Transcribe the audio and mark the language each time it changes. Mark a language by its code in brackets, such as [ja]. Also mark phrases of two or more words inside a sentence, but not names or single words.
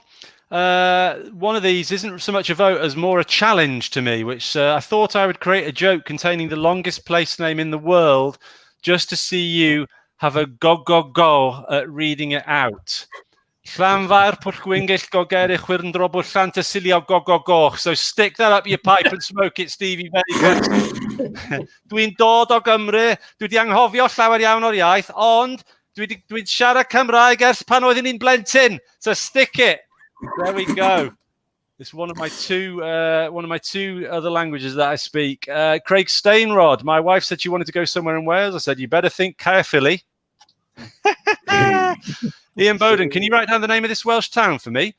[en] One of these isn't so much a vote as more a challenge to me, which I thought I would create a joke containing the longest place name in the world just to see you have a go at reading it out. Llanfair Pwllgwyngyll Gogerich Wirndrobwll Llantysilio go. So stick that up your pipe and smoke it, Stevie. Very good. [cy] Dwi'n dod o Gymru, dwi 'di anghofio llawer iawn o'r iaith, ond dwi'n siarad Cymraeg ers pan oeddwn i'n blentyn. [en] So stick it. There we go. It's one of my two other languages that I speak. Craig Stainrod. My wife said she wanted to go somewhere in Wales. I said, you better think carefully. Ian Bowden, can you write down the name of this Welsh town for me?